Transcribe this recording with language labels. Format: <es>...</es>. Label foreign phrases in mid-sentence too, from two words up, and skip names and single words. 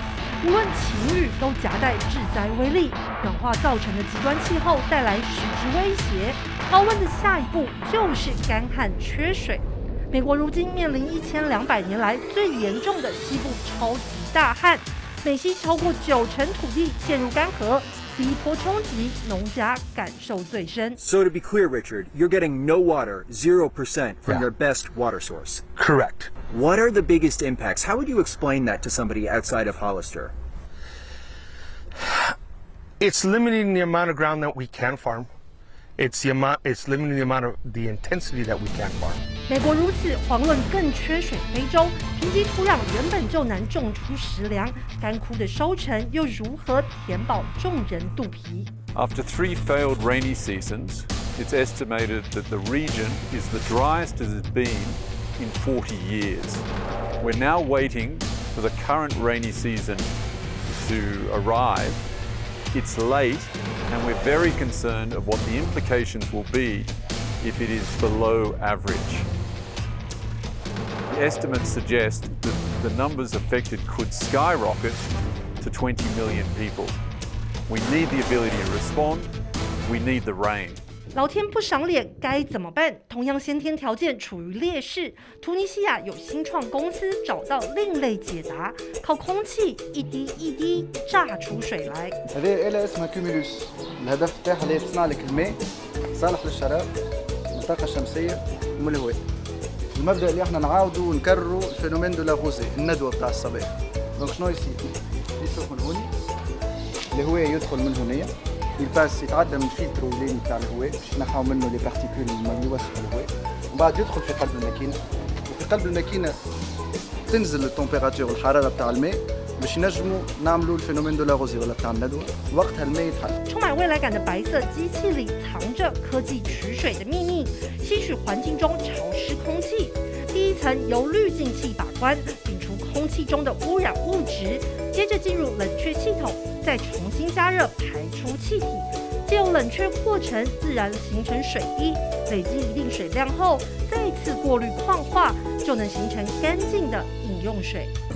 <zh>无论晴雨都夹带致灾威力，暖化造成的极端气候带来实质威胁。高温的下一步就是干旱缺水。美国如今面临1200年来最严重的西部超级大旱，美西超过90%土地陷入干涸，第一波冲击农家感受最深。</zh> <en>So to be clear, Richard, you're getting no water, 0% from your best water source. Correct. What are the biggest impacts? How would you explain that to somebody outside of Hollister? It's limiting the amount of ground that we can farm. It's limiting the amount of the intensity that we can farm.</en> <zh>美国如此，遑论更缺水非洲。贫瘠土壤原本就难种出食粮，干枯的收成又如何填饱众人肚皮？</zh> <en>After 3 failed rainy seasons, it's estimated that the region is the driest it has been in 40 years. We're now waiting for the current rainy season to arrive. It's late, and we're very concerned of what the implications will be if it is below average. The estimates suggest that the numbers affected could skyrocket to 20 million people. We need the ability to respond. We need the rain.</en> <zh>老天不赏脸该怎么办？同样先天条件处于劣势，突尼西亚有新创公司找到另类解答，靠空气一滴一滴榨出水来。</zh> <ar>هذه إلها اسمها كيميلوس، الهدف تاعها اللي تصنع لك الماء صالح للشراب من الطاقة الشمسية ومن الهواء. المبدأ اللي احنا نعاودوا ونكرروا</ar> <fr>le phénomène de la rosée,</fr> <ar>الندوة بتاع الصباح. دونك شنو يصير؟ يصرف من هوني، الهواء يدخل من هنا. يباس يتعدى من الفلتر الليلي بتاع الهواء باش ينحوا منه</ar> <fr>les particules</fr> <ar>اللي يوسخوا الهواء، ومن بعد يدخل في قلب الماكينه، وفي قلب الماكينه تنزل التمبيراتور الحراره بتاع الماء باش ينجموا نعملوا</ar> <fr>le phénomène de la rosée</fr> <ar>ولا بتاع الندوه، وقتها الماء يتحل。</ar> <zh>充满未来感的白色机器里藏着科技取水的秘密，吸取环境中潮湿空气。第一层由滤净器把关，摒除空气中的污染物质，接着进入冷却系统，再重新加热排出气体，借由冷却过程自然形成水滴，累积一定水量后，再次过滤矿化，就能形成干净的饮用水。</zh>